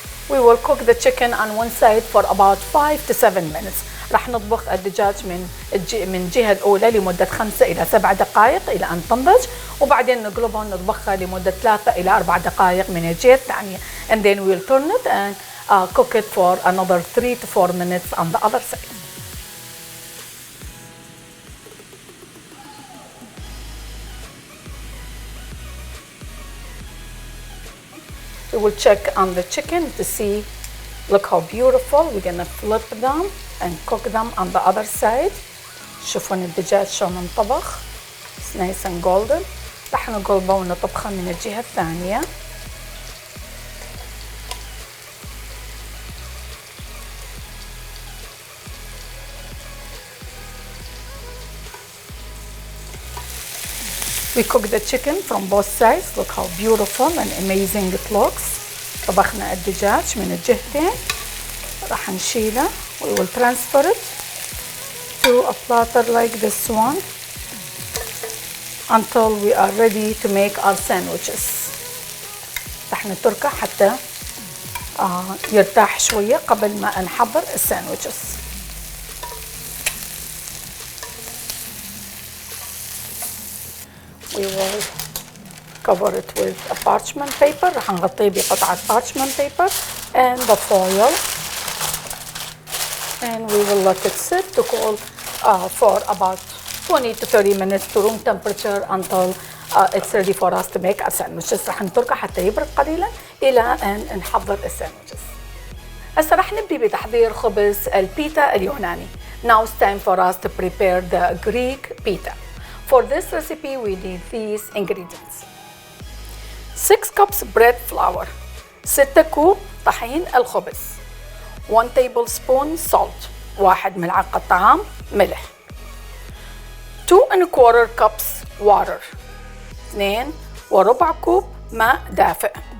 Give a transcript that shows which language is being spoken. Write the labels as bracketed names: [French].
[English] We will cook the chicken on one side for about 5 to 7 minutes. [Arabic] راح نطبخ الدجاج من الجهة الأولى لمدة 5 إلى 7 دقائق إلى أن تنضج، وبعدين نقلبها نطبخها لمدة 3 إلى 4 دقائق من الجهة الثانية. [English] And then we'll turn it and cook it for another 3 to 4 minutes on the other side. We will check on the chicken to see, look how beautiful. We're gonna flip them and cook them on the other side. [Arabic] شوفون الدجاج شلون انطبخ. [English] It's nice and golden. [Arabic] رح نقلبه ونطبخه من الجهة الثانية. [English] We cook the chicken from both sides. Look how beautiful and amazing it looks. [Arabic] طبخنا الدجاج من الجهتين، راح نشيله. [English] We will transfer it to a platter like this one until we are ready to make our sandwiches. [Arabic] راح نتركه حتى يرتاح شوية قبل ما نحضر الساندويتشز. [English] We will cover it with a parchment paper. [Arabic] راح نغطيه بقطعة [English] parchment paper and the foil, and we will let it sit to cool for about 20 to 30 minutes to room temperature until it's ready for us to make our sandwiches. [Arabic] راح نتركه حتى يبرد قليلا إلى أن نحضر الساندويتشز. هسه راح نبدي بتحضير خبز البيتا اليوناني. [English] Now it's time for us to prepare the Greek pita. For this recipe we need these ingredients: 6 cups bread flour, [Arabic] 6 كوب طحين الخبز, [English] 1 tablespoon salt, [Arabic] 1 ملعقة طعام ملح, [English] 2 1/4 cups water, [Arabic] 2 وربع كوب ماء دافئ,